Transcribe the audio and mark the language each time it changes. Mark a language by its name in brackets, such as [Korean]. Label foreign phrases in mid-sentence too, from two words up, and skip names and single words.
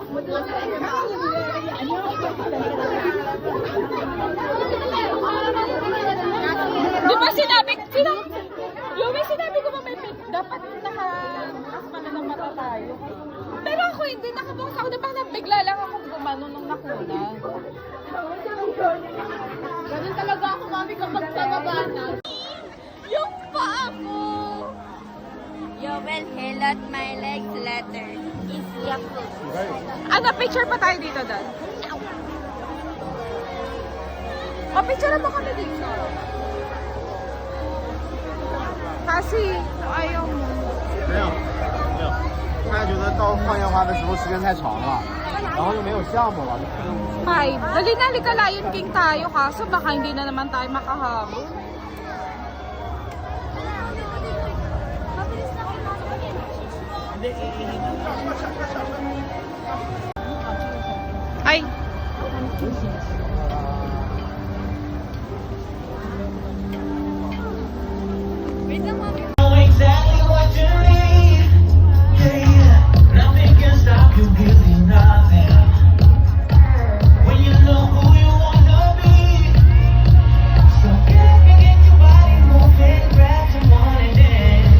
[Filipino] Di ba sinabi ko ba may pink? Dapat naka-asma na ng mata tayo. Pero ako hindi, nakabukas ako. Diba bigla lang akong gumano nung nakuna. Ganun talaga ako, mami, kapag pababa na. Yung paa mo! [English] You will hilot my legs later. Is Yakult. [Filipino] Ano, picture pa tayo dito, Dan? O, picture mo kami dito. Kasi, ayaw mo. [Chinese] 没有，没有。他觉得到放烟花的时候时间太长了，然后又没有项目了，就看着 [English] Five. [Filipino] Dali na, lika Lion King tayo, kaso baka hindi na naman tayo makahabol. Ay! [English] Know exactly what you need. Yeah, nothing can stop you, really nothing. When you know who you wanna be, so get your body moving, grab someone and dance.